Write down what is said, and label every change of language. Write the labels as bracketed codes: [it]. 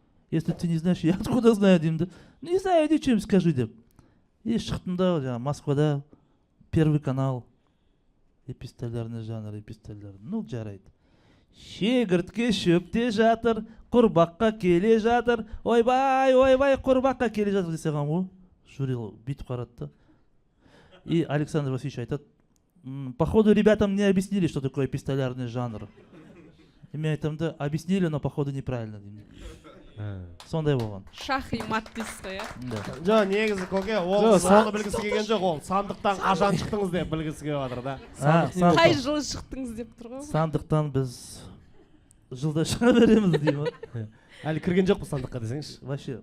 [ru] Если ты не знаешь, я откуда знаю [kk] деймін да. [ru] Не знаю, иди чем скажи деп. [kk] И шықтым да Москвада. Первый канал. [ru] Эпистолярный жанр, эпистолярный. [kk] Ну, жарайды. Шегіртке шөпте жатыр, құрбаққа келе жатыр. Ойбай, құрбаққа келе жатыр десе ғам ғой. Журил бүйтіп қарады да. [ru] И Александр Васильевич [kk] айтады, [ru] походу ребятам не объяснили, что такое эпистолярный жанр. [kk] И мен айтамын да, [ru] объяснили, но походу неправильно [kk] деймін. Сондай болған. Шах и мат дейсіз ғой, иә? Жоқ, негізі көке, ол соны білгісі келген жоқ, ол сандықтан қашан шықтыңыз деп білгісі келіп жатыр да. Қай жылы шықтыңыз деп тұр ғой. Сандықтан біз жылда шыға береміз деймін. Әлі кірген жоқпыз сандыққа десеңізші. [ru] Вообще,